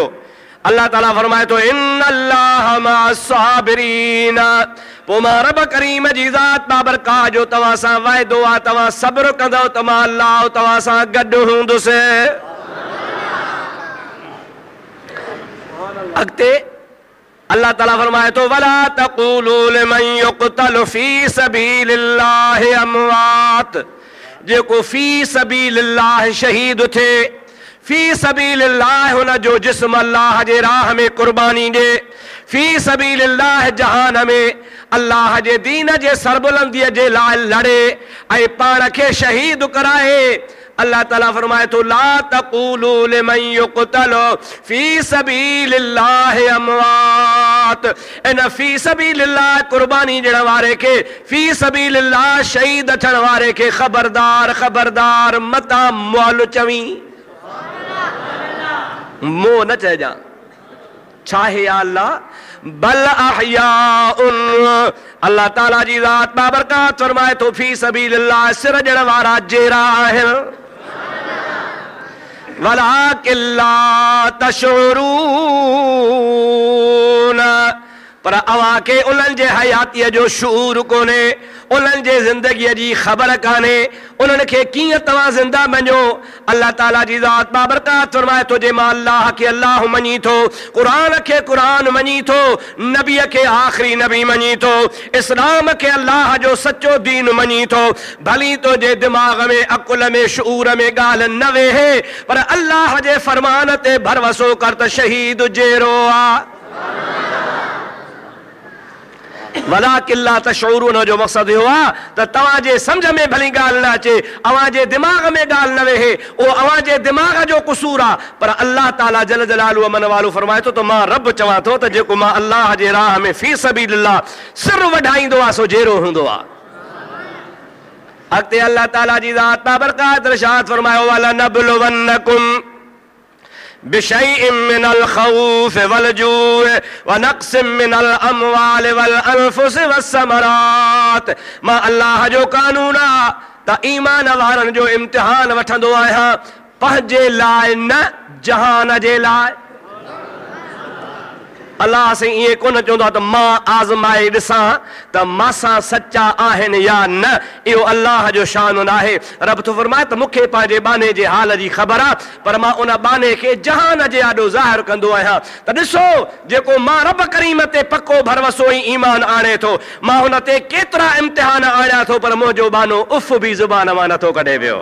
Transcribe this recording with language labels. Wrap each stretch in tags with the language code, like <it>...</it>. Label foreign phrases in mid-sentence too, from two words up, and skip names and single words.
<sd>अल्लाह ताला फरमाए थो</sd> <ar>إن الله مع الصابرين.</ar> <sd>पोइ मां रब करीम जी ज़ात बाबरकाह जो तव्हां सां वाइदो आहे, तव्हां सब्र कंदव त मां अल्लाह तव्हां सां गॾु हूंदुसि। अॻिते अल्लाह ताला फरमाए तो</sd> <ar>ولا تقولوا لمن يقتل في سبيل الله أموات,</ar> <sd>जेको</sd> <ar>في سبيل الله</ar> <sd>शहीद थे,</sd> <ar>في سبيل الله</ar> <sd>हुन जो जिस्म अल्लाह जे राह में कुर्बानी ॾे,</sd> <ar>في سبيل الله</ar> <sd>जहान में अल्लाह जे दीन जे सरबुलंदीअ जे लाइ लड़े ऐं पाण खे शहीद कराए। अल्लाह ताला फरमाए तो</sd> <ar>لا تقولوا لمن يقتل في سبيل الله أموات,</ar> <sd>इन</sd> <ar>في سبيل الله</ar> <sd>कुर्बानी ॾियण वारे खे,</sd> <ar>في سبيل الله</ar> <sd>शहीद थियण वारे खे ख़बरदार ख़बरदार मता मुअल चवी, मोह न चइजां। छा है या अल्लाह,</sd> <ar>بل أحياء,</ar> <sd>अल्लाह ताला जी ज़ात बाबरकात फरमाए तो</sd> <ar>في سبيل الله</ar> <sd>सिर ॾियण वारा जेरा आहिनि,</sd> <ar>ولكن لا تشعرون,</ar> <sd>पर अवां खे उन्हनि जे हयातीअ जो शूर कोन्हे, उन्हनि जे ज़िंदगीअ जी ख़बर कान्हे, उन्हनि खे कीअं तव्हां ज़िंदा मञो। अल्लाह ताला जी ज़ात बाबरकात फरमाए तो जे मां अल्लाह खे अल्लाह मञी थो, क़ुरान खे क़ुरान मञी थो, नबीअ खे आख़िरी नबी मञी थो, इस्लाम खे अल्लाह जो सचो दीन मञी थो, भली तो जे दिमाग़ में अक़ुल में शऊर में ॻाल्हि न वेहे, पर अल्लाह जे फरमान ते भरवसो कर त शहीद जहिड़ो आ।</sd> <ar>ولكن لا تشعرون</ar> <sd>जो मक़सद इहो आहे त तव्हां जे सम्झ में भली ॻाल्हि न अचे, अव्हां जे दिमाग़ में ॻाल्हि न वेहे, उहो अव्हां जे दिमाग़ जो क़सूर आहे, पर अल्लाह ताला</sd> <ar>جل جلاله</ar> <sd>मन वालो फरमाए थो त मां रब चवां थो त जेको मां अल्लाह जे राह में</sd> <ar>في سبيل الله</ar> <sd>सिर वढाईंदो आहे सो जहिड़ो हूंदो आहे। अॻिते अल्लाह ताला जी ज़ात बाबरकात इरशाद फरमायो</sd> <ar>ولنبلونكم بشيء من الخوف والجوع ونقص من الأموال والأنفس والثمرات,</ar> <sd>मां अल्लाह जो कानून आहे त ईमान वारनि जो इम्तिहान वठंदो आहियां, पंहिंजे लाइ न जहान जे लाइ। अल्लाह से ये कोन चवंदो आहे त मां आज़माए ॾिसां त मासां सच्चा आहिनि या न, इहो अल्लाह जो शान आहे। रब थो फरमाए त मूंखे पंहिंजे बाने जे हाल जी ख़बर आहे, पर मां उन बाने खे जहान जे आॾो ज़ाहिर कंदो आहियां त ॾिसो जेको मां रब करीम ते पको भरवसो ई ईमान आणे थो, मां हुन ते केतिरा इम्तिहान आणियां थो, पर मुंहिंजो बानो उफ़ बि ज़ुबान मां नथो कढे वियो।</sd>